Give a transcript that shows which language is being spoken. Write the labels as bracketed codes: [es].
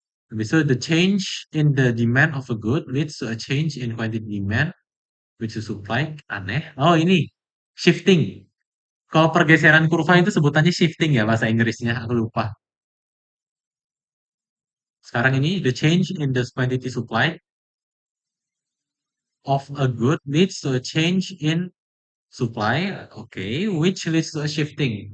[id] Habis itu, [en] the change in the demand of a good leads to a change in quantity demand, which is supply. [id] Aneh. Oh ini, shifting. Kalau pergeseran kurva itu sebutannya shifting ya bahasa Inggrisnya. Aku lupa. Sekarang ini, [en] the change in the quantity supply of a good leads to a change in supply. Oke, which leads to a shifting.